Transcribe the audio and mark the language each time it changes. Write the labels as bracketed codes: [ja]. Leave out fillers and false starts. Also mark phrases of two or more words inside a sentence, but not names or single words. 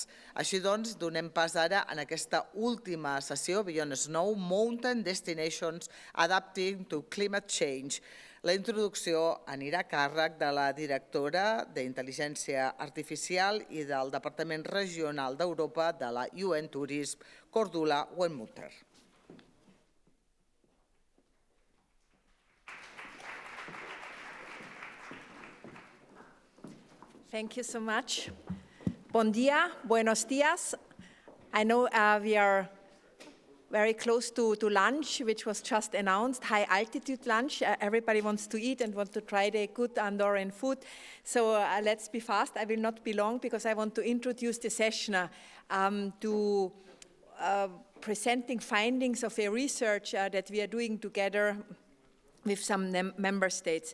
[ca] Així doncs, donem pas ara en aquesta última sessió, [en] Beyond Snow, Mountain Destinations Adapting to Climate Change. [ca] La introducció anirà a càrrec de la directora d'Intel·ligència Artificial i del Departament Regional d'Europa de la UN Tourism, Cordula Wenmutter. [en] Thank you so much. [ca] Bon dia, [es] buenos dias. [en] I know we are very close to lunch, which was just announced, high altitude lunch. Everybody wants to eat and wants to try the good Andorran food. So let's be fast. I will not be long because I want to introduce the session to presenting findings of a research that we are doing together with some member states.